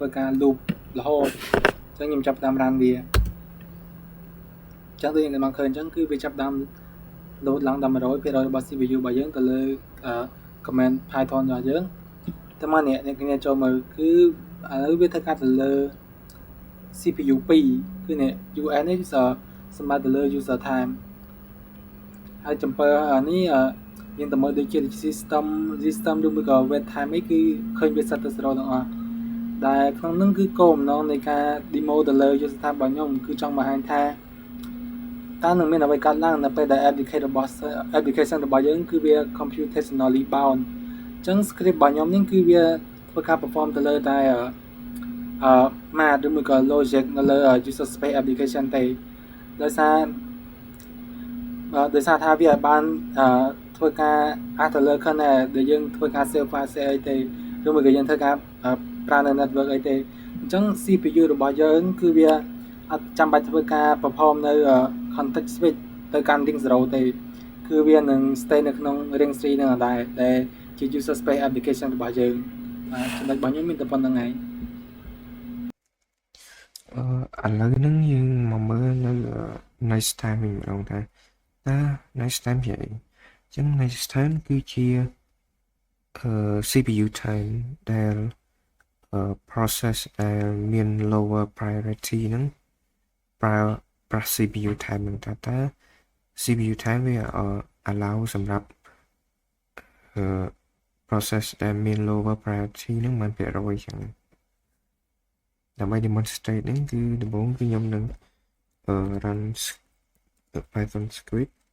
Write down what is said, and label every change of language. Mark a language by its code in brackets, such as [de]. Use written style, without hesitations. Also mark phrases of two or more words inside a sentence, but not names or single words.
[km] ការ loop រហូតអញ្ចឹងខ្ញុំចាប់តាម run វាអញ្ចឹងដូចអ្នកបានឃើញអញ្ចឹងគឺវាចាប់តាម load ឡើងដល់ 100% របស់ CPU របស់យើងទៅលើ [en] command Python [km] របស់យើងតែមកអ្នកគ្នាចូលមើលគឺឥឡូវវាធ្វើការទៅលើ [en] CPU 2 [km] គឺនេះ UN នេះសម្រាប់ទៅលើ [en] user time [km] ហើយចំពោះនេះយើងទៅមើលដូចជា system ឬមួយក៏ [en] wait time [km] អីគឺឃើញវា set ទៅ0ទាំងអស់ ដែលក្នុងនឹងគឺគោលបំណងនៃការ demo ទៅលើយុទ្ធសាស្ត្ររបស់ខ្ញុំគឺចង់បង្ហាញថាតើនឹងមានអ្វីកើតឡើងនៅពេលដែល application របស់យើងគឺវា [en] computationally bound [km] អញ្ចឹង script របស់ខ្ញុំនេះគឺវាធ្វើការ perform ទៅលើតែ math ឬមួយក៏ logic នៅលើ [en] user space application [km] ទេដោយ សារថាវាបានធ្វើការអាចទៅលើ kernel ដែលយើងធ្វើការ [en] save file [km] អីទេឬមួយក៏យើងធ្វើការប្រើនៅ network អីទេអញ្ចឹង CPU របស់យើងគឺវាអត់ចាំបាច់ធ្វើការ perform នៅ [en] context switch [km] ទៅកាន់ [en] ring 0 [km] ទេគឺវានឹង stay នៅក្នុង [en] ring 3 [km] នឹងដែរដែលជា [en] user space application [km] របស់យើងចំណុចរបស់ខ្ញុំមានតែប៉ុណ្្នឹងឯង ឥឡូវហ្នឹងយើងមកមើលនៅ [en] next time [km] វិញម្ដងថាតើ [en] next time [km] ជាអីអញ្ចឹង [en] next time [km] គឺជា [en] CPU time [km] ដែល process ដែលមាន [en] lower priority [km] ហ្នឹងប្រើ [en] CPU time [km] ហ្នឹងតើ [en] CPU time [km] វា allow សម្រាប់process ដែលមាន [en] lower priority [km] ហ្នឹងបានភាគរយចឹងដើម្បី demonstrate ហ្នឹងគឺដំបូងគឺខ្ញុំនឹង [en] run Python script